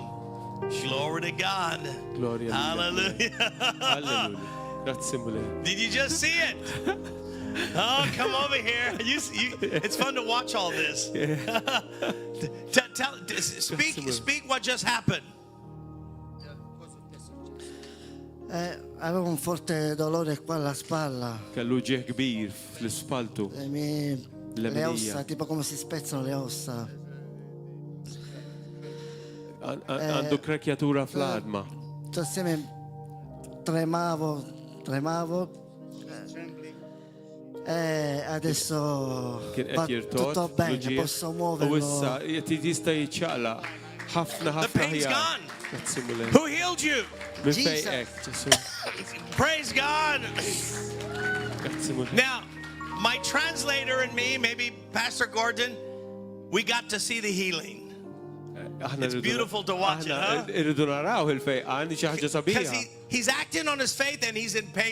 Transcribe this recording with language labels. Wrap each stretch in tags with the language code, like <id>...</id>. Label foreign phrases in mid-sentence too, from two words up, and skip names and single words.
<en>Glory to God. Hallelujah. Did you just see it? Oh, come over here. It's fun to watch all this. Speak what just happened.</en> <it>Avevo un forte dolore qua alla spalla.</it> <mt>Kellu ġieħ kbir fl-ispaltu.</mt> <it>Le ossa, tipo come si spezzano le ossa.</it> <mt>Għandu krekjatura fl-adma.</mt> <it>Assieme tremavo. Adesso va tutto bene, posso muoverlo.</it> <mt>U issa jista jiċċaqla ħafna ħafna.</mt> <en>Who healed you? Jesus. Praise God. Now, my translator and me, maybe Pastor Gordon, we got to see the healing. It's beautiful to watch it, huh? Because he's acting on his faith and he's in pain.</en>